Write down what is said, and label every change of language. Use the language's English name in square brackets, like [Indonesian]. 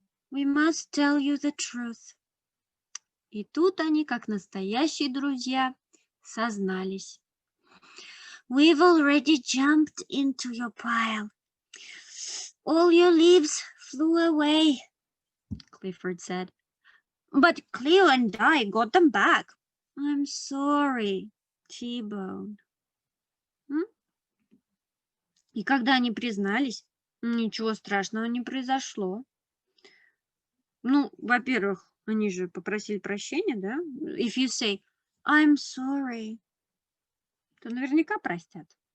[English] We must tell you the truth. [Russian] И тут они, как настоящие друзья, сознались. [English] We've already jumped into your pile. All your leaves flew away, Clifford said. But Cleo and I got them back. I'm sorry, T-Bone. [Russian] И когда они признались, ничего страшного не произошло. Ну, во-первых, они же попросили прощения, да? [English] If you say, I'm sorry, [Russian] то наверняка простят.